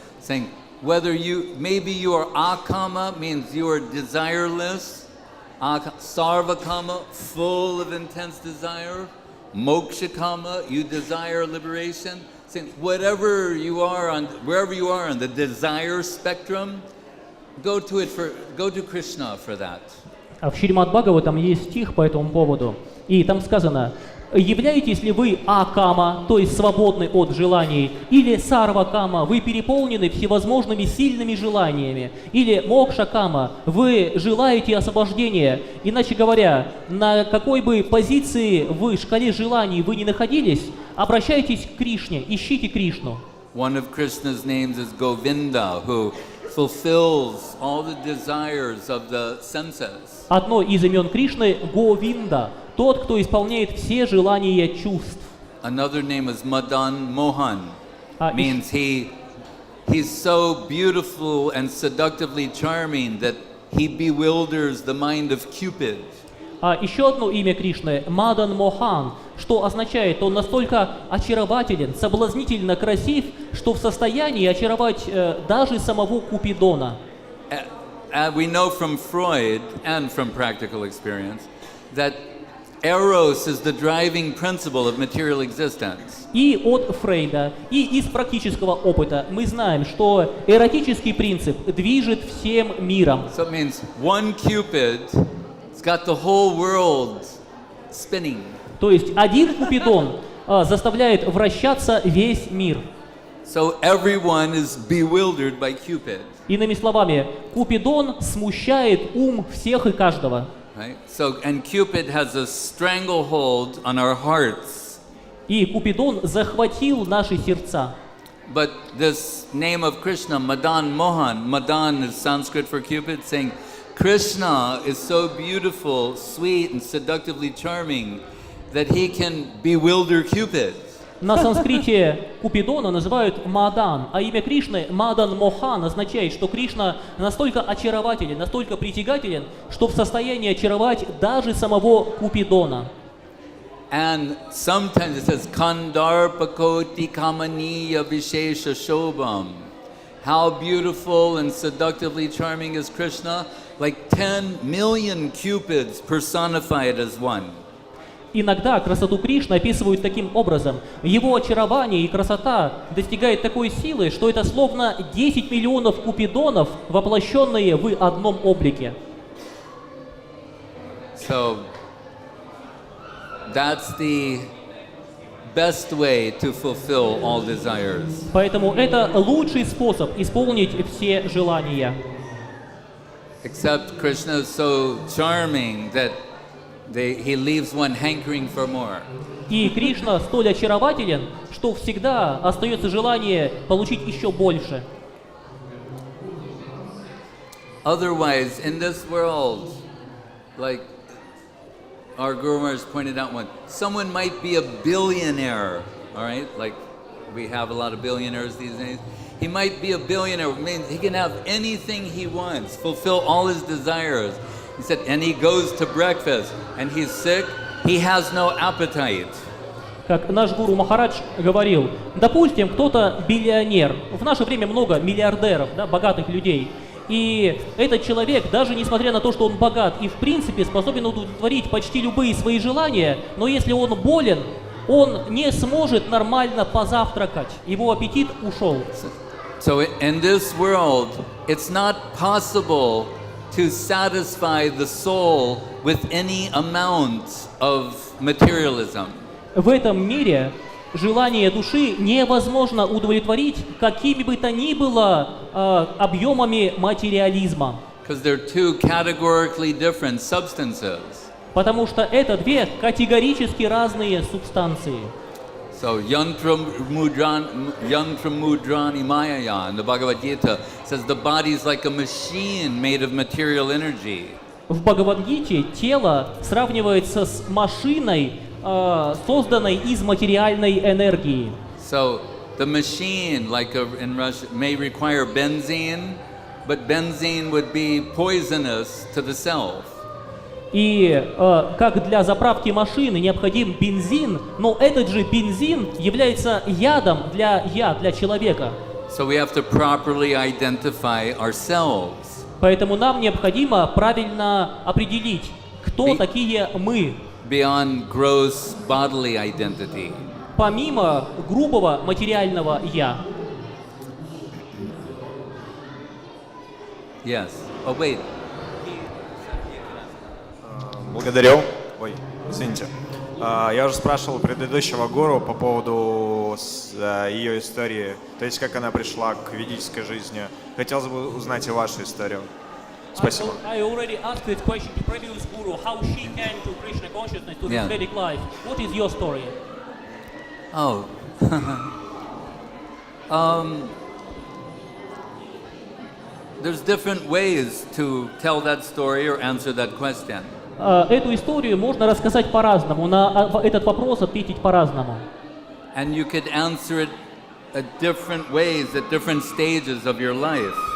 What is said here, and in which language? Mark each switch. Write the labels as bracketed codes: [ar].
[en] Saying, maybe you are akama, means you are desireless. Sarvakama, full of intense desire. Mokshakama, you desire liberation. Saying, wherever you are on the desire spectrum, go to Krishna for that. [ru] В Шримад Бхагаватам есть стих по этому поводу, и там сказано: являетесь ли вы акама, то есть свободны от желаний, или сарвакама, вы переполнены всевозможными сильными желаниями, или мокшакама, вы желаете освобождения. Иначе говоря, на какой бы позиции в шкале желаний вы ни находились, обращайтесь к Кришне, ищите Кришну. [en] One of Krishna's names is Govinda, who fulfills all the desires of the senses. [ru] Одно из имен Кришны — Говинда, тот, кто исполняет все желания чувств. [en] Another name is Madan Mohan, means he's so beautiful and seductively charming that he bewilders the mind of Cupid. [ru] А еще одно имя Кришны — Мадан Мохан, что означает, он настолько очарователен, соблазнительно красив, что в состоянии очаровать даже самого Купидона. [en] We know from Freud and from practical experience that Eros is the driving principle of material existence. [ru] И от Фрейда, и из практического опыта мы знаем, что эротический принцип движет всем миром. [en] So it means one Cupid has got the whole world spinning. [ru] То есть один Купидон заставляет вращаться весь мир. [en] So everyone is bewildered by Cupid. [ru] Иными словами, Купидон смущает ум всех и каждого. [en] Right? So, and Cupid has a stranglehold on our hearts. [ru] И Купидон захватил наши сердца. [en] But this name of Krishna, Madan Mohan, Madan is Sanskrit for Cupid, saying Krishna is so beautiful, sweet, and seductively charming that he can bewilder Cupid. [ru] На санскрите Купидона называют Мадан, а имя Кришны Мадан Мохан означает, что Кришна настолько очарователен, настолько притягателен, что в состоянии очаровать даже самого Купидона. [en] And sometimes it says [sa] Kandarpakoti Kamaniya Vishesha Shobham. [en] How beautiful and seductively charming is Krishna, like 10 million Cupids personified as one. [ru] Иногда красоту Кришны описывают таким образом. Его очарование и красота достигает такой силы, что это словно 10 миллионов купидонов, воплощенные в одном облике. [en] So that's the best way to fulfill all desires. [ru] Поэтому это лучший способ исполнить все желания. [en] Except Krishna is so charming that he leaves one hankering for more. [ru] И Кришна столь очарователен, что всегда остается желание получить еще больше. [en] Otherwise, in this world, like our Guru Maharaj pointed out one, someone might be a billionaire, all right? Like we have a lot of billionaires these days. He might be a billionaire, means he can have anything he wants, fulfill all his desires. He said, and he goes to breakfast, and he's sick, he has no appetite. [ru] Как наш гуру Махарадж говорил, допустим, кто-то биллионер, в наше время много миллиардеров, да, богатых людей, и этот человек, даже несмотря на то, что он богат и в принципе способен удовлетворить почти любые свои желания, но если он болен, он не сможет нормально позавтракать, его аппетит ушел. [en] So in this world, it's not possible to satisfy the soul with any amount of materialism. [ru] В этом мире желание души невозможно удовлетворить какими бы то ни было объемами материализма. [en] Because they're two categorically different substances. [ru] Потому что это две категорически разные субстанции. [en] So [sa] yantra mudrani mayaya [en] in the Bhagavad Gita says the body is like a machine made of material energy. [ru] В Бхагавад-гите тело сравнивается с машиной, созданной из материальной энергии. [en] So the machine, like in Russia, may require benzene, but benzene would be poisonous to the self. [ru] И как для заправки машины необходим бензин, но этот же бензин является ядом для человека. [en] So we have to properly identify ourselves. [ru] Поэтому нам необходимо правильно определить, кто такие мы. [en] Beyond gross bodily identity. [ru] Помимо грубого материального «я». [en] Yes. Oh, wait. [ru] Благодарю. Ой, извините. Я уже спрашивал предыдущего гуру по поводу ее истории, то есть как она пришла к ведической жизни. Хотелось бы узнать и вашу историю. Спасибо. [en] I already asked this question to previous guru, how she came to Krishna consciousness, to this Vedic life. What is your story? Oh. There's different ways to tell that story or answer that question. [ru] Эту историю можно рассказать по-разному, на этот вопрос ответить по-разному. [en] And you could answer it at different ways at different stages of your life.